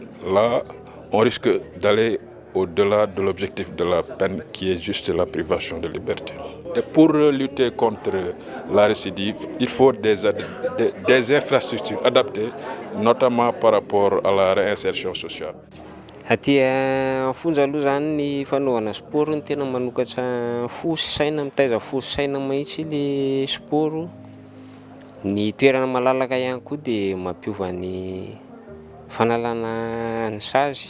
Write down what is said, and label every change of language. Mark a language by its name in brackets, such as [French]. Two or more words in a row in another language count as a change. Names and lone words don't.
[French] Là, on risque d'aller au-delà de l'objectif de la peine qui est juste la privation de liberté. Et pour lutter contre la récidive, il faut des infrastructures adaptées, notamment par rapport à la réinsertion sociale. [Malagasy] Aty fonja aloha zany ny fanaovana sport ny tena manokatra fo sy saina, mitaiza fo sy saina mahitsy [French] le sport. [Malagasy] Ny toerana malalaka ihany koa dia mampiova ny fanalana ny sazy.